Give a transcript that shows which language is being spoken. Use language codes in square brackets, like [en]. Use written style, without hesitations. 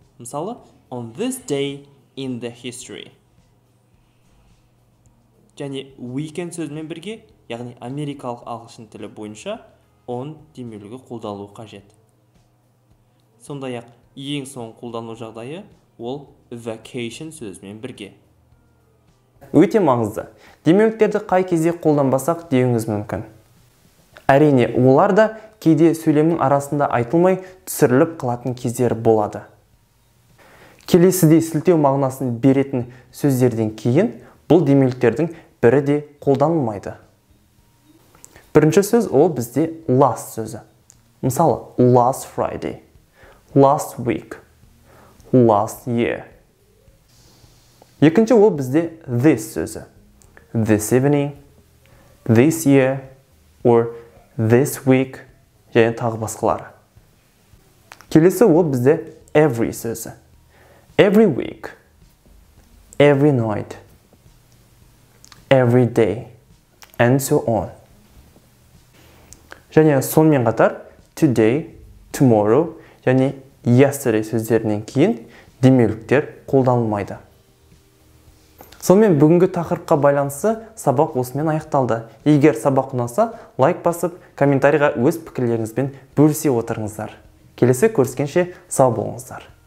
[kk] Мысалы, [en] on this day in the history. [kk] Және weekend сөзімен бірге, яғни америкалық ағылшын тілі бойынша on демеулігі қолданылуы қажет. Сондай-ақ ең соң қолдану жағдайы ол vacation сөзімен бірге. Өте маңызды. Демеуліктерді қай кезде қолданбасақ деуіңіз мүмкін. Әрине, олар да кейде сөйлемнің арасында айтылмай түсіріліп қалатын кездері болады. Келесіде сілтеу мағынасын беретін сөздерден кейін бұл демеуліктердің бірі де қолданылмайды. Бірінші сөз ол бізде last сөзі. Мысалы, [en] last Friday, last week, last year. [kk] Екінші ол бізде this сөзі. [en] This evening, this year, or this week, [kk] және тағы басқалары. Келесі ол бізде every сөзі. [en] Every week, every night, every day, and so on. [kk] Және сонымен қатар today, tomorrow, және yesterday сөздерінен кейін демеуліктер қолданылмайды. Сонымен бүгінгі тақырыпқа байланысты сабақ осымен аяқталды. Егер сабақ ұнаса, лайк басып, комментарийға өз пікірлеріңізбен бөлісе отырыңыздар. Келесі көріскенше сау болыңыздар.